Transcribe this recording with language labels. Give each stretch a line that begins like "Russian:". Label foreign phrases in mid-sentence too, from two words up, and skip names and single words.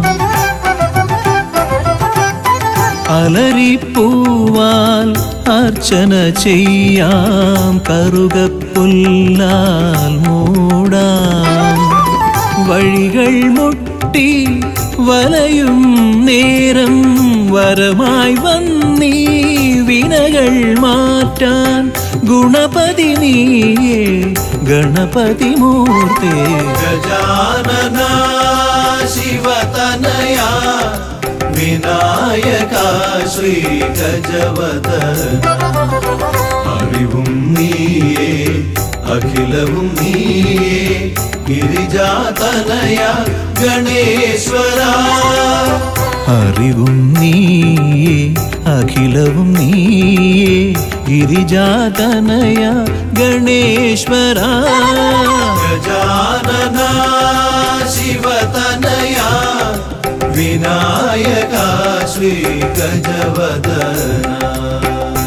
Malayalam: അലരിപ്പൂവാൽ അർച്ചന ചെയ്യാം കറുകപ്പുല്ലാൽ മൂടാം വഴികൾ മുട്ടി വലയും നേരം വരമായി വന്നീ വിനകൾ മാറ്റാൻ ഗുണപതി നീയേ ഗണപതി മൂർത്തേ
Sanskrit: गजानन शिवतनया विनायका श्री गजवदना
Malayalam: അറിവും നീയേ അഖിലവും നീയേ
Sanskrit: ഗിരിജാതനയ ഗണേശ്വരാ
Malayalam: അറിവും നീയേ അഖിലവും നീയേ ഗിരിജാതനയ ഗണേശ്വരാ
Sanskrit: गजानन शिवतनया विनायका श्री गजवदना